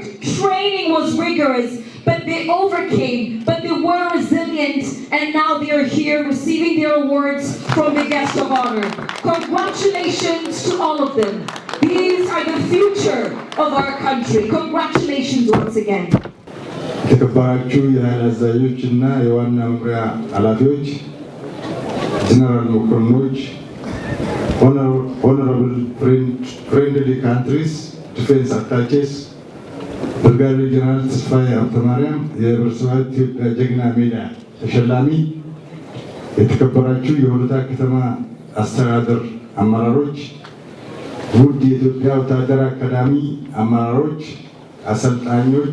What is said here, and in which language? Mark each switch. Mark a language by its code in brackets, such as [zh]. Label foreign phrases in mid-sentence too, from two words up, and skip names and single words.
[en] Training was rigorous, but they overcame, but they were resilient, and now they are here receiving their awards from the guest of honor. Congratulations to all of them. These are the future of our country. Congratulations once again. [am] የተከበራችሁ የኃይል አዛዦች እና የዋና መምሪያ ኃላፊዎች፣ ጀነራል መኮንኖች፣ [en] honorable friendly countries, defense attaches, [am] ብርጋዴር ጀነራል ተስፋዬ ሀብተማርያም የህብረተሰብ ኢትዮጵያ ጀግና ሜዳ ተሸላሚ፣ የተከበራችሁ የሆለታ ከተማ አስተዳደር አመራሮች፣ ውድ የኢትዮጵያ ወታደር አካዳሚ አመራሮች፣ አሰልጣኞች